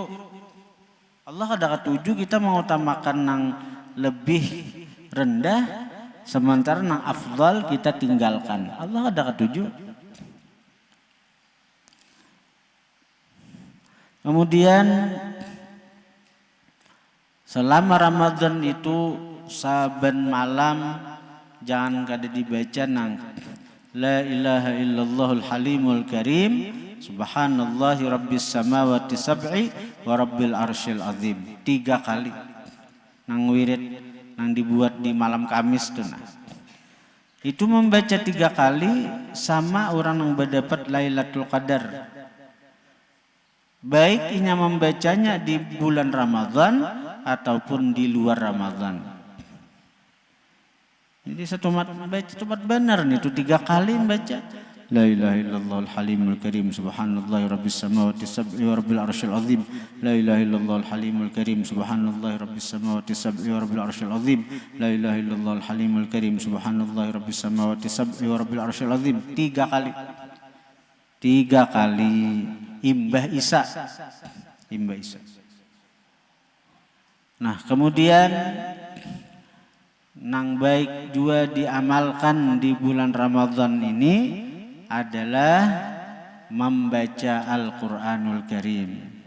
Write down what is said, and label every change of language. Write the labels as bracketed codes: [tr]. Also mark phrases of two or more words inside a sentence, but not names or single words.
[bjn] Allah kada ketuju kita mengutamakan nang lebih rendah, sementara nang afdal kita tinggalkan. Allah kada ketuju. Kemudian selama Ramadan itu saben malam jangan kada dibaca nang [ar] لا إله إلا الله الحليم الكريم سبحان الله رب السماوات السبع ورب العرش العظيم. [bjn] 3 kali nang wirid nang dibuat di malam Kamis tuh nah. Itu membaca 3 kali sama orang yang berdapat Lailatul Qadar. Baik inya membacanya di bulan Ramadan ataupun di luar Ramadan. Jadi satu mat baca cepat benar nih itu 3 kali baca [ar] لا إله إلا الله الحليم الكريم سبحان الله رب السماوات السبع ورب العرش العظيم. لا إله إلا الله الحليم الكريم سبحان الله رب السماوات السبع ورب العرش العظيم. لا إله إلا الله الحليم الكريم سبحان الله رب السماوات السبع ورب العرش العظيم. [bjn] 3 kali. 3 kali imbah Isya. Imbah Isya. Nah, kemudian nang baik juga diamalkan di bulan Ramadan ini adalah membaca Al-Quranul Karim.